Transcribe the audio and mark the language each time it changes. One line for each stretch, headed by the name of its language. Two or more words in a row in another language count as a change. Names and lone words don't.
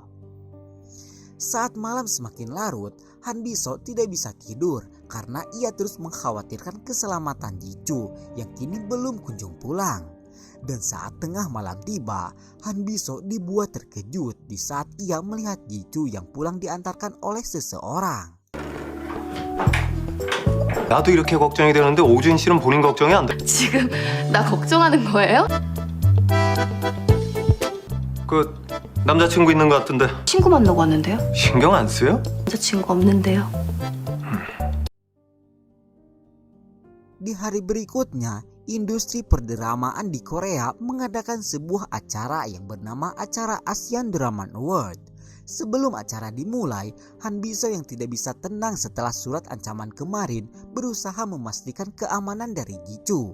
Indonesian: Saat malam semakin larut, Han Biso tidak bisa tidur karena ia terus mengkhawatirkan keselamatan Ji-choo yang kini belum kunjung pulang. Dan saat tengah malam tiba, Han Biso dibuat terkejut di saat ia melihat Ji-choo yang pulang diantarkan oleh seseorang.
Korean: 나도 이렇게 걱정이 되는데 오준 씨는 본인 걱정이 안 돼. 지금 나 걱정하는 거예요? 그 남자친구 있는 것 같은데 친구 만나고 왔는데요? 신경 안 쓰요? 남자친구 없는데요?
Indonesian: Di hari berikutnya, industri perdramaan di Korea mengadakan sebuah acara yang bernama acara Asian Drama Award. Sebelum acara dimulai, Han Biso yang tidak bisa tenang setelah surat ancaman kemarin berusaha memastikan keamanan dari Ji-choo.